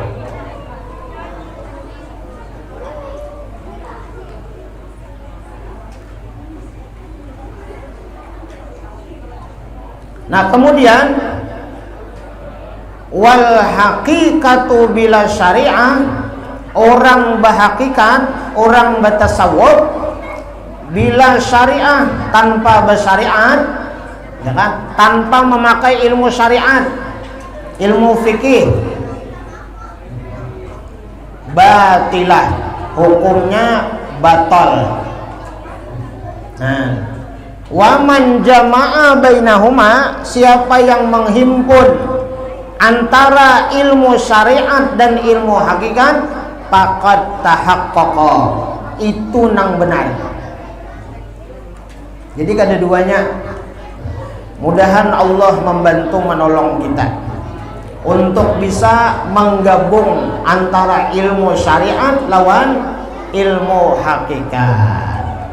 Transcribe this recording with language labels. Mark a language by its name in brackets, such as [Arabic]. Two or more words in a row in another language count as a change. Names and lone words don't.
[Banjar] Nah, kemudian [Arabic] والحقيقة بلا شريعة, [Banjar] orang berhakikat, orang bertasawuf [Arabic] بلا شريعة, [Banjar] tanpa bersyariat, ya kan? Tanpa memakai ilmu syariat, ilmu fikih, batilah, hukumnya batal. Nah, [Arabic] ومن جمع بينهما, [Banjar] siapa yang menghimpun antara ilmu syariat dan ilmu hakikat, [Arabic] فقد تحقق, [Banjar] itu nang benar. Jadi kada duanya. Mudahan Allah membantu menolong kita untuk bisa menggabung antara ilmu syariat lawan ilmu hakikat.